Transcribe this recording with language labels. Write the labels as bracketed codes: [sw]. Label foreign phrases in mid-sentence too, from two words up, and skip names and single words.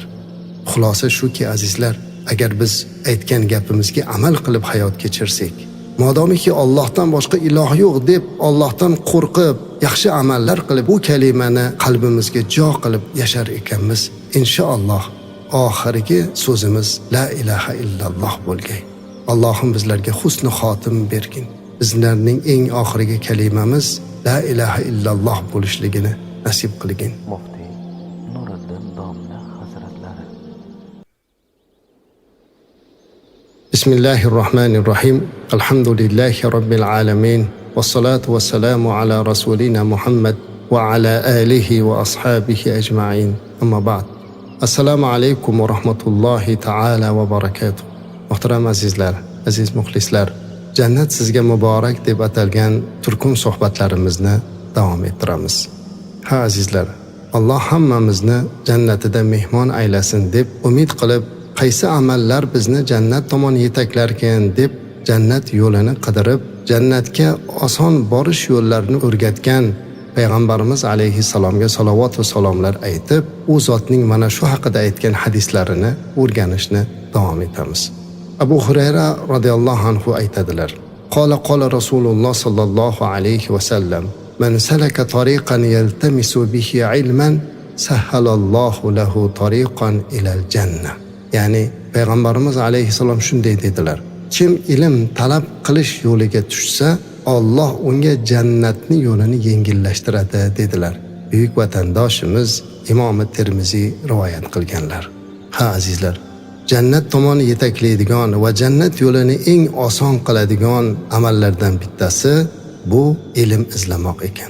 [uz] Xulosa shuki azizlar, agar biz aytgan gapimizga amal qilib hayot kechirsak, modomiki Allohdan boshqa iloh yo'q deb Allohdan qo'rqib, yaxshi amallar qilib bu kalimani qalbimizga jo qilib yashar ekanmiz, inshaalloh oxirgi so'zimiz [ar] لا إله إلا الله [uz] bo'lgay. Allohim bizlarga husni xotim bergin. Bizlarning eng oxirgi kalimamiz [ar] لا إله إلا الله [uz] bo'lishligini nasib qilgin. Muftiy Nuriddin domla hazratlari. [ar] بسم الله الرحمن الرحيم. الحمد لله رب العالمين. والصلاة والسلام على رسولنا محمد وعلى آله وأصحابه أجمعين. أما بعد. السلام عليكم ورحمة الله تعالى وبركاته. [uz] Muhtaram azizlar, aziz muxlislar, jannat sizga muborak deb atalgan turkum suhbatlarimizni davom ettiramiz. Ha azizlar, Alloh hammamizni jannatida mehmon aylasin deb umid qilib, qaysi amallar bizni jannat tomon yetaklarkan deb jannat yo'lini qidirib, jannatga oson borish yo'llarini o'rgatgan payg'ambarimiz alayhissalomga salovat va salomlar aytib, u zotning mana shu haqida aytgan hadislarini o'rganishni davom etamiz. [ar] أبو هريرة رضي الله عنه aytadilar: قال رسول الله صلى الله عليه وسلم: "من سلك طريقا يلتمس به علما سهل الله له طريقا إلى الجنة." [uz] Ya'ni payg'ambarimiz alayhissalom shunday dedilar: Kim ilm talab qilish yo'liga tushsa, Alloh unga jannatni yo'lini yengillashtiradi dedilar. Buyuk vatandoshimiz Imom Termiziy rivoyat qilganlar. Ha azizlar, jannat tomon yetaklaydigan va jannat yo'lini eng oson qiladigan amallardan bittasi bu ilm izlamoq ekan.